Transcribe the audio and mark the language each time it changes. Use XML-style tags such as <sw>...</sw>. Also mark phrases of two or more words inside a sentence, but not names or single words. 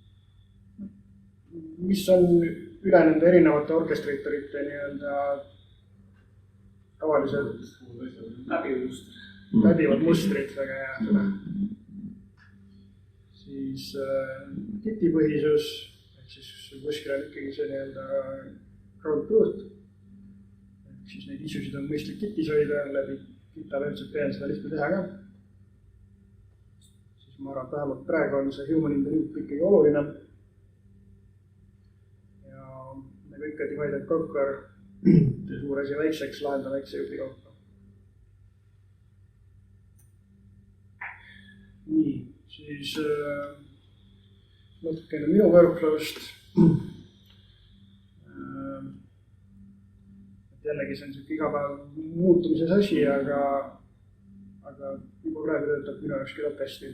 <et>Mis on üle nende erinevate orkestriitorite nii-öelda tavalised läbivad mustrid, väga hea sõna. Siis kitipõhisus, ehk siis kuskil on ikkagi see nii-öelda</et> <en>ground truth.</en> <et>Ehk siis neid issuesid on mõistlik kitis hoida, läbi GitHub MCP on seda lihtne teha ka. Siis ma arvan, et vähemalt praegu on see</et> <en>human in the loop</en> <et>ikkagi oluline. Ja nagu ikka</et> <en>divide and conquer,</en> <et>tee suur asi väikseks, lahendada väikse jupi kaupa. Nii, siis natukene minu workflow'st. Jällegi see on niisugune igapäev muutumises asi, aga juba praegu töötab minu jaoks küllalt hästi.</et>